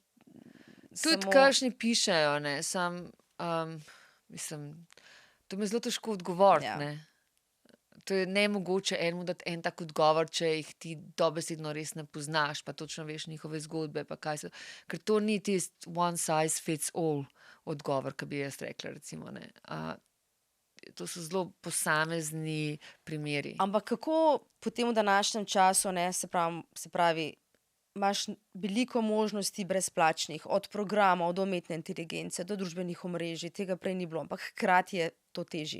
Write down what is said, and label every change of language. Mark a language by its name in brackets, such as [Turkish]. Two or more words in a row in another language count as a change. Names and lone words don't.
[Slovenian] tudi kakšni pišejo, ne, mislim, to mi je zelo težko odgovoriti, ne. To je nemogoče enemu dati en tak odgovor, če jih ti dobesedno res ne poznaš, pa točno veš njihove zgodbe, pa kaj so. Ker to ni tisti [English] one size fits all [Slovenian] odgovor, ki bi jaz rekla, recimo, ne. To so zelo posamezni primeri. Ampak kako potem v današnjem času, ne, se pravi, imaš veliko možnosti brezplačnih, od programa, od umetne inteligence, do družbenih omrežij, tega prej ni bilo, ampak hkrati je to težje.